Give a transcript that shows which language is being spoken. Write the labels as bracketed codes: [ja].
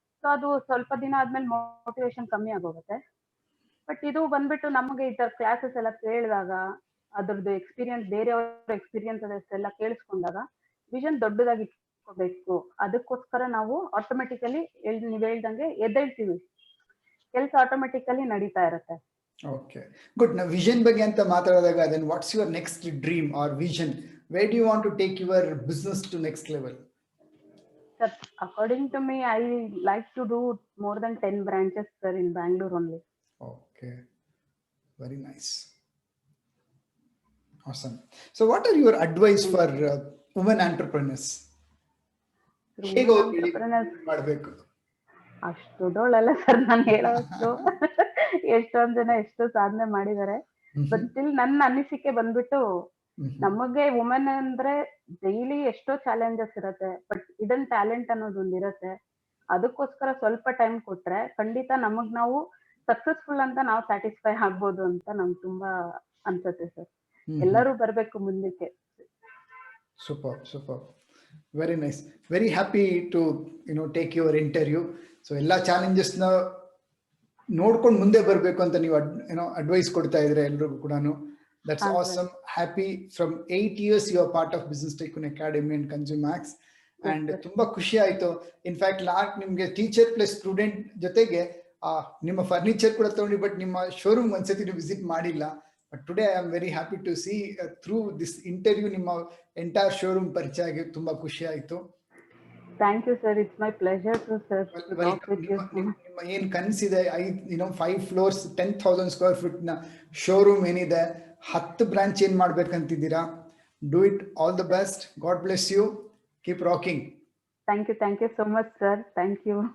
[kn] So ಅದು ಸ್ವಲ್ಪ ದಿನ ಆದ್ಮೇಲೆ ಮೋಟಿವೇಶನ್ ಕಮ್ಮಿ ಆಗೋಗುತ್ತೆ. ಬಟ್ ಇದು ಬಂದ್ಬಿಟ್ಟು ನಮಗೆ ಈ ತರ ಕ್ಲಾಸಸ್ ಎಲ್ಲ ಕೇಳಿದಾಗ, ಅದ್ರದ್ದು ಎಕ್ಸ್ಪೀರಿಯನ್ಸ್, ಬೇರೆಯವ್ರ ಎಕ್ಸ್ಪೀರಿಯನ್ಸ್ ಎಲ್ಲ ಕೇಳಿಸ್ಕೊಂಡಾಗ ವಿಷನ್ ದೊಡ್ಡದಾಗಿ ಇಟ್ಕೋಬೇಕು. ಅದಕ್ಕೋಸ್ಕರ ನಾವು ಆಟೋಮೆಟಿಕಲಿ ನೀವ್ ಹೇಳ್ದಂಗೆ ಎದ್ದೇಳ್ತೀವಿ, ಕೆಲಸ ಆಟೋಮೆಟಿಕಲಿ ನಡೀತಾ ಇರುತ್ತೆ. [en] Okay, good. [kn] ನಾವು ವಿಷನ್ ಬಗ್ಗೆ ಅಂತ ಮಾತಾಡಿದಾಗ, [en] Then what's your next dream or vision where do you want to take your business to next level? Sir, according to me, I like to do more than 10 branches, sir, in Bangalore only. Okay, very nice. Awesome. So what are your advice for women entrepreneurs? Sir, [kn] ಹೇಗೆ [en] women [kn] ಅವ್ರು [en] entrepreneurs [kn] ಮಾಡಬೇಕು? ಅಷ್ಟು ದೊಡ್ಡವಳಲ್ಲ sir ನಾನು ಹೇಳೋಷ್ಟು. ಎಷ್ಟೊಂದ್ ಜನ ಎಷ್ಟು ಸಾಧನೆ ಮಾಡಿದ್ದಾರೆ. ಬಟ್ ಸ್ಟಿಲ್ ನನ್ನ ಅನಿಸಿಕೆ ಬಂದ್ಬಿಟ್ಟು ನಮಗೆ ವುಮೆನ್ ಅಂದ್ರೆ ಡೈಲಿ ಎಷ್ಟೋ ಚಾಲೆಂಜಸ್ ಇರತ್ತೆ, ಬಟ್ ಇದನ್ ಟ್ಯಾಲೆಂಟ್ ಅನ್ನೋದು ಒಂದಿರತ್ತೆ. ಅದಕ್ಕೋಸ್ಕರ ಸ್ವಲ್ಪ ಟೈಮ್ ಕೊಟ್ರೆ ಖಂಡಿತ ನಮಗ್ ನಾವು ಸಕ್ಸಸ್ಫುಲ್ ಅಂತ ನಾವು ಸ್ಯಾಟಿಸ್ಫೈ ಆಗ್ಬೋದು ಅಂತ ನಂಗೆ ತುಂಬಾ ಅನ್ಸತ್ತೆ ಸರ್. ಎಲ್ಲರೂ ಬರ್ಬೇಕು ಮುಂದಕ್ಕೆ. [en] Super, super. Very nice. Very happy to take your interview. [kn] So ಎಲ್ಲ ಚಾಲೆಂಜಸ್ ನ ನೋಡ್ಕೊಂಡು ಮುಂದೆ ಬರಬೇಕು ಅಂತ ನೀವು ಅಡ್ವೈಸ್ ಕೊಡ್ತಾ ಇದ್ರೆ ಎಲ್ರಿಗೂ ಕೂಡ. [en] That's awesome. Happy from 8 years you are part of Business Tycoon Academy and Consumax. [kn] And ತುಂಬಾ ಖುಷಿ ಆಯ್ತು. ಇನ್ಫ್ಯಾಕ್ಟ್ ನಿಮ್ಗೆ ಟೀಚರ್ ಪ್ಲಸ್ ಸ್ಟೂಡೆಂಟ್ ಜೊತೆಗೆ ನಿಮ್ಮ ಫರ್ನಿಚರ್ ಕೂಡ ತಗೊಂಡಿ, ಬಟ್ ನಿಮ್ಮ ಶೋರೂಮ್ ಒಂದ್ಸತಿ ನೀವು ವಿಸಿಟ್ ಮಾಡಿಲ್ಲ. [en] But today I am very happy to see through this interview [kn] ನಿಮ್ಮ ಎಂಟೈರ್ ಶೋರೂಮ್ ಪರಿಚಯ ಆಗಿ ತುಂಬಾ ಖುಷಿ ಆಯ್ತು. [en] Thank you sir, it's my pleasure to sir. [kn] ನಿಮ್ಮ ಏನ್ ಕನಸಿದೆ 5 floors 10,000 square feet ನ ಶೋರೂಮ್ ಏನಿದೆ, 10 ಬ್ರಾಂಚ್ ಏನ್ ಮಾಡ್ಬೇಕಂತಿದ್ದೀರಾ, [en] Do it. All the best. God bless you. Keep rocking. Thank you so much, sir. Thank you.